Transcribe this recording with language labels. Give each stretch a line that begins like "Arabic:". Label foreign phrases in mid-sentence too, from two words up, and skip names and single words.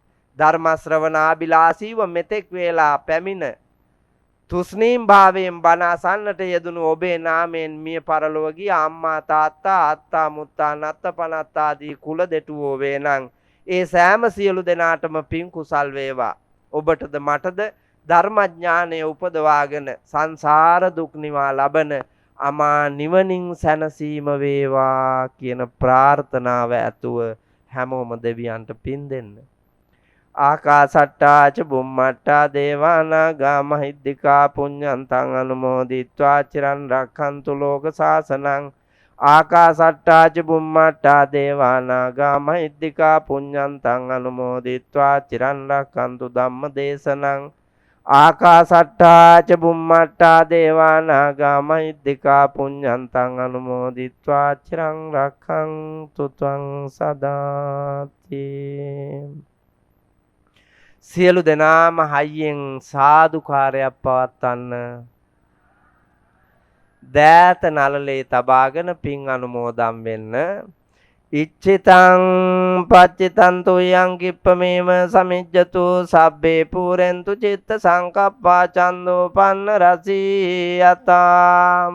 Sinhala: ධර්ම ශ්‍රවණාබිලාසීව මෙතෙක් වේලා පැමිණ තුස්නීම් භාවයෙන් බණ අසන්නට යෙදුණු ඔබේ නාමයෙන් මිය පරලොව ගිය අම්මා තාත්තා අත්තා මුත්තා නත්තපනත් ආදී කුල දෙටුවෝ වේනම් ඒ සෑම සියලු දෙනාටම පින් කුසල් වේවා. ඔබටද මටද ධර්මඥානය උපදවාගෙන සංසාර දුක් නිවා ලබන අමා නිවනින් සැනසීම වේවා කියන ප්‍රාර්ථනාව ඇතුව හැමෝම දෙවියන්ට පින් දෙන්න.
Pali: ආකාසට්ටා ච බුම්මට්ටා දේවානාගා මහිද්దికා පුඤ්ඤන්තං අනුමෝදිත්වා චිරන් රක්ඛන්තු ලෝක සාසනං. ආකාසට්ටා ච බුම්මට්ටා දේවානාගා මහිද්దికා පුඤ්ඤන්තං අනුමෝදිත්වා චිරන් රක්ඛන්තු ධම්ම දේශනං. ආකාසට්ටා ච බුම්මට්ටා දේවානාගා මහිද්దికා පුඤ්ඤන්තං අනුමෝදිත්වා චිරන් රක්ඛන්තු ත්වං සදාති.
Sinhala: සියලු දෙනාම හයියෙන් සාදුකාරයක් පවත්වන්න. දෑත නළලේ තබාගෙන පින් අනුමෝදන් වෙන්න.
Pali: ඉච්ඡිතං පච්චිතං තුයං කිප්පමේව සමිජ්ජතු සබ්බේ පුරෙන්තු චිත්ත සංකප්පා චන්தோ පන්න රසී යතාම්.